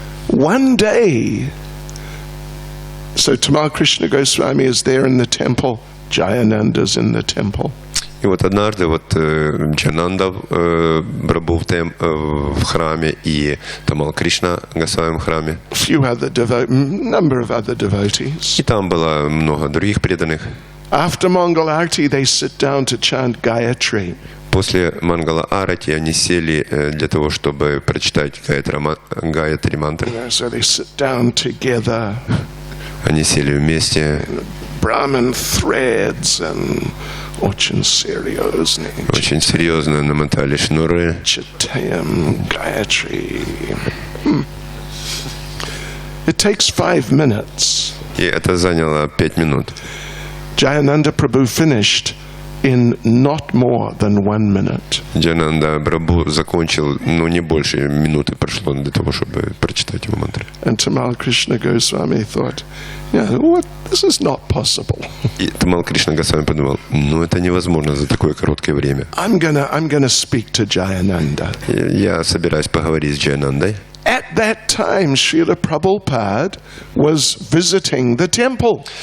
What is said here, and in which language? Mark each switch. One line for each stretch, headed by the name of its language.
English: One day, so Tamal Krishna Goswami is there in the temple, Jayananda's in the temple.
Russian: И вот однажды Джананда был в храме, и Тамал Кришна Госвами в храме.
English: Number of other devotees.
Russian: И там было много других преданных.
English: After Mangal Arati, they sit down to chant Gayatri.
Russian: После Мангала Арати они сели для того, чтобы прочитать Гаятри мантры.
English: So they sit down together.
Russian: Они сели вместе.
English: Brahman threads and
Russian: очень серьезно. Очень серьезно намотали шнуры. Чайтанья, Gayatri.
English: It takes 5 minutes.
Russian: И это заняло 5 минут.
English: Jayananda Prabhu finished in not more than 1 minute.
Russian: Джананда Прабху закончил, не больше минуты прошло для того, чтобы прочитать его мантры.
English: And Tamal Krishna Goswami thought, what? This is not possible.
Russian: И Тамал Кришна Госвами подумал, это невозможно за такое короткое время.
English: I'm gonna speak to Jayananda.
Russian: Я собираюсь поговорить с Джаянандой.
English: At that time, Srila Prabhupada was visiting the temple.